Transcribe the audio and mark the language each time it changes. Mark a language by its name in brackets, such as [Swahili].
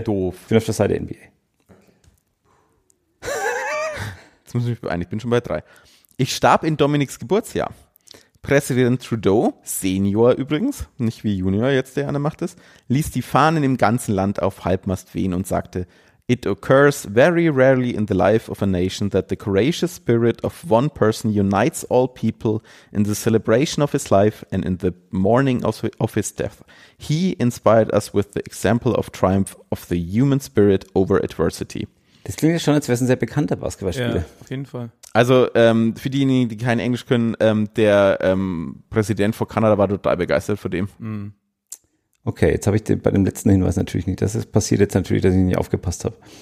[German] Bin auf der Seite NBA. Jetzt muss ich mich beeilen, ich bin schon bei 3. Ich starb in Dominiks Geburtsjahr. Präsident Trudeau, Senior übrigens, nicht wie Junior jetzt, der an der Macht ist, ließ die Fahnen im ganzen Land auf Halbmast wehen und sagte, [English] It occurs very rarely in the life of a nation that the courageous spirit of one person unites all people in the celebration of his life and in the mourning of his death. He inspired us with the example of triumph of the human spirit over adversity. [German] Das klingt ja schon, als wäre es ein sehr bekannter Basketballspieler. Ja, auf jeden Fall. Also für diejenigen, die kein Englisch können, der Präsident von Kanada war total begeistert von dem. Okay, jetzt habe ich bei dem letzten Hinweis natürlich nicht. Das ist passiert jetzt natürlich, dass ich nicht aufgepasst habe.